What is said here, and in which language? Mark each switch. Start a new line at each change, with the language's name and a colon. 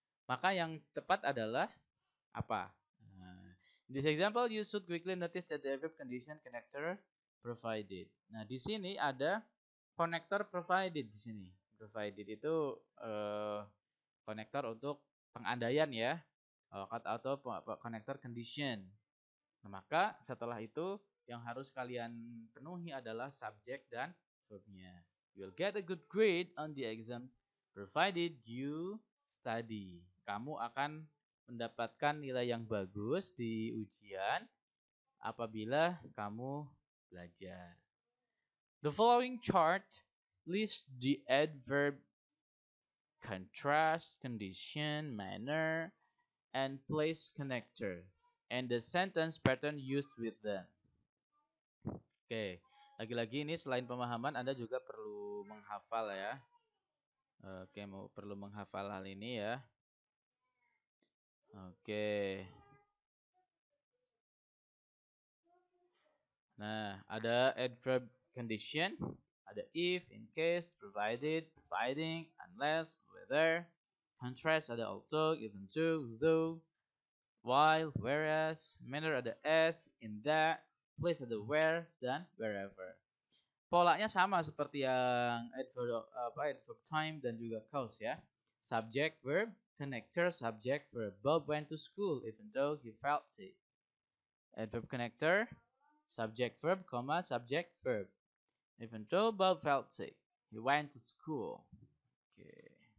Indonesian: Maka yang tepat adalah apa?
English: Nah, in this example you should quickly notice that the verb condition connector provided.
Indonesian: Nah, di sini ada connector provided di sini. Provided itu konektor untuk pengandaian ya. Atau connector condition. Nah, maka setelah itu yang harus kalian penuhi adalah subjek dan verbnya.
English: You will get a good grade on the exam provided you study.
Indonesian: Kamu akan mendapatkan nilai yang bagus di ujian apabila kamu belajar.
English: The following chart lists the adverb contrast, condition, manner, and place connector and the sentence pattern used with them.
Indonesian: Oke, lagi-lagi ini selain pemahaman Anda juga perlu menghafal ya. Oke, perlu menghafal hal ini ya. Oke. Nah, ada adverb condition, ada if, in case, provided, providing, unless, whether. Contrast ada although, even though, while, whereas. Manner ada as, in that. Place ada where dan wherever. Polanya sama seperti yang adverb time dan juga cause ya.
English: Subject, verb, connector, subject, verb. Bob went to school even though he felt sick. Adverb connector, subject, verb, comma, subject, verb. Even though Bob felt sick, he went to school.
Indonesian: Okay.